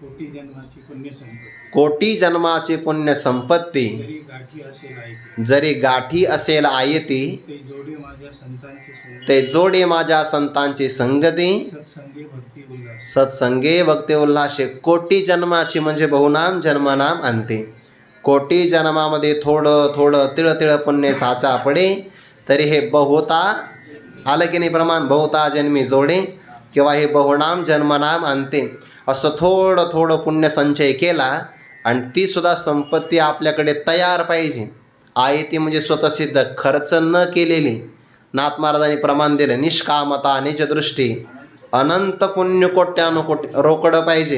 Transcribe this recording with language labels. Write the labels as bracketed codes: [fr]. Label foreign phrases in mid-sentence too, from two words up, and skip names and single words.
[mr] कोटी जन्माची पुण्य संपत्ती जरी गाठी असेल आयती, ते जोडे माझ्या संतांची संगती, सत्संगे भक्ती उल्हासे. कोटी जन्माची म्हणजे [sa] बहुनाम जन्मनाम अंते. [mr] कोटी जन्मामध्ये थोडं थोडं तिळ तिळ पुण्य साचा पडे, तरी हे बहुता आलं की नाही प्रमाण, बहुता जन्मी जोडे, किंवा हे [sa] बहुनाम जन्मनाम अंते. [mr] असं थोडं थोडं पुण्य संचय केला आणि ती सुद्धा संपत्ती आपल्याकडे तयार पाहिजे. आयती म्हणजे स्वतःसिद्ध, खर्च न केलेली. नाथ महाराजांनी प्रमाण दिलं, निष्कामता निजदृष्टी, अनंत पुण्य कोट्यानुकोटी रोकडं पाहिजे.